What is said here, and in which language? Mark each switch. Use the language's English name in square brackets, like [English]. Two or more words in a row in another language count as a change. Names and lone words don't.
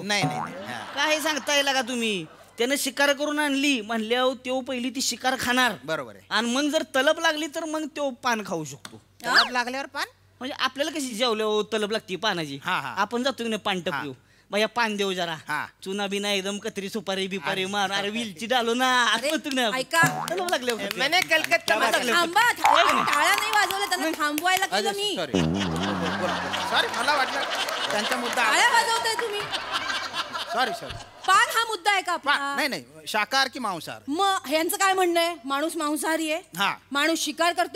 [Marathi] नाही हा. काय सांगता येईल का तुम्ही. त्यानं शिकार करून आणली म्हणल्यावर तो पहिली ती शिकार खाणार. बरोबर आहे. आणि मग जर तलप लागली तर मग तो पान खाऊ शकतो. तलाब लागल्यावर पान. म्हणजे आपल्याला कशी जेवल्यावर तलब लागते पानाची. हा, हा. आपण जातो की नाही पान टपलो भैया पान देऊ जरा. हा. [Hindi] चुना बिना एकदम कतरी सुपारी बिपारी मार अरे विलची डालो ना [Marathi] अरे, असं ना ऐका. तलब लागले होते. [Hindi] मैंने कलकत्ता में [Marathi] थांबा टाळ्या नाही वाजवल्या त्यांना थांबवायला केलं मी. सॉरी मला वाटलं त्यांचा मुद्दा. टाळ्या वाजवताय तुम्ही. सॉरी पान हा मुद्दा आहे का आपला? नाही शाकाहार की मांसाहार. मग ह्यांचं काय म्हणणं आहे माणूस मांसाहारी आहे. हा. माणूस शिकार करतो.